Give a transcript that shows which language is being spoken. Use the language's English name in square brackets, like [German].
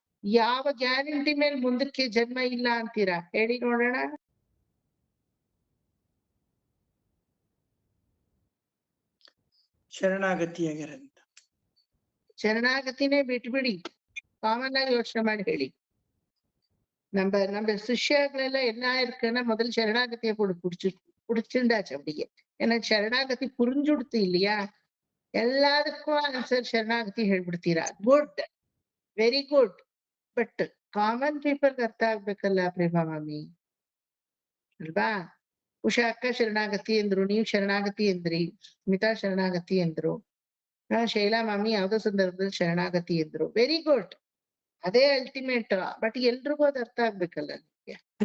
[Kannada] ಯಾವ ಗ್ಯಾರಂಟಿ ಮೇಲೆ ಮುಂದಕ್ಕೆ ಜನ್ಮ ಇಲ್ಲ ಅಂತೀರಾ ಹೇಳಿ ನೋಡೋಣ. ಶರಣಾಗತಿಯಾಗಿರಂತ. ಶರಣಾಗತಿನೇ ಬಿಟ್ಬಿಡಿ, ಕಾಮನ್ ಆಗಿ ಯೋಚನೆ ಮಾಡಿ ಹೇಳಿ. [Tamil] நம்ம சிஷ்யர்களெல்லாம் என்ன இருக்குன்னா முதல் சரணாகதியை புடிச்சுண்டாச்சு அப்படியே. ஏன்னா சரணாகதி புரிஞ்சுடுத்து இல்லையா? எல்லாருக்கும் ஆன்சர் [Kannada] ಶರಣಾಗತಿ ಹೇಳ್ಬಿಡ್ತೀರಾ. Good, very good. But common people ಅರ್ಥ ಆಗ್ಬೇಕಲ್ಲ ಪ್ರೇಮ ಮಾಮಿ ಅಲ್ವಾ? ಉಷಾ ಅಕ್ಕ ಶರಣಾಗತಿ ಎಂದ್ರು, ನೀವು ಶರಣಾಗತಿ ಎಂದ್ರಿ, ಸ್ಮಿತಾ ಶರಣಾಗತಿ ಎಂದ್ರು, ಶೈಲಾ ಮಾಮಿ ಯಾವ್ದೋ ಸಂದರ್ಭದಲ್ಲಿ ಶರಣಾಗತಿ ಎಂದ್ರು. ವೆರಿ ಗುಡ್, ಅದೇ ಅಲ್ಟಿಮೇಟ್. ಬಟ್ ಎಲ್ರಿಗೂ ಅದು ಅರ್ಥ ಆಗ್ಬೇಕಲ್ಲ ನಿಮ್ಗೆ.